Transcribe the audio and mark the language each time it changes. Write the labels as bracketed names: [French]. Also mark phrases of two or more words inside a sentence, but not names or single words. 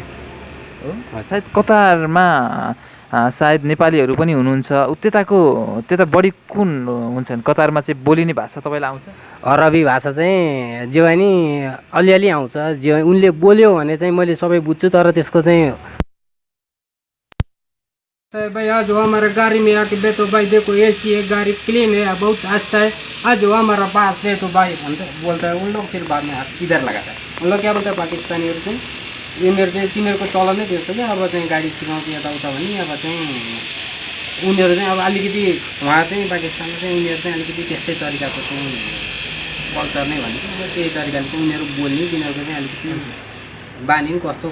[Nepali] हो, सायद कतारमा सायद नेपालीहरू पनि हुनुहुन्छ। त्यता बढी कुन हुन्छन्? कतारमा चाहिँ बोलिने भाषा तपाईँलाई आउँछ? अरबी भाषा चाहिँ जीवानी अलिअलि आउँछ। उनले बोल्यो भने चाहिँ मैले सबै बुझ्छु, तर त्यसको चाहिँ [Hindi] भाई आज वो हमारा गाड़ी में आके बैठो भाई, देखो एसी है, गाड़ी क्लीन है, बहुत अच्छा है, आज वो हमारा पास है तो भाई बोलता है उन लोग। फिर बाद में हाथ इधर लगाता है। उन लोग क्या बोलते हैं [Nepali] पाकिस्तानीहरू चाहिँ यिनीहरू चाहिँ तिनीहरूको चलन नै त्यस्तो क्या। अब चाहिँ गाडी सिकाउँछ यताउता भने अब चाहिँ उनीहरू चाहिँ अब अलिकति उहाँ चाहिँ पाकिस्तानमा चाहिँ उनीहरू चाहिँ अलिकति त्यस्तै तरिकाको चाहिँ कल्चर नै भनेको। अब त्यही तरिकाले चाहिँ उनीहरू बोल्ने, तिनीहरूको चाहिँ अलिकति बानी पनि कस्तो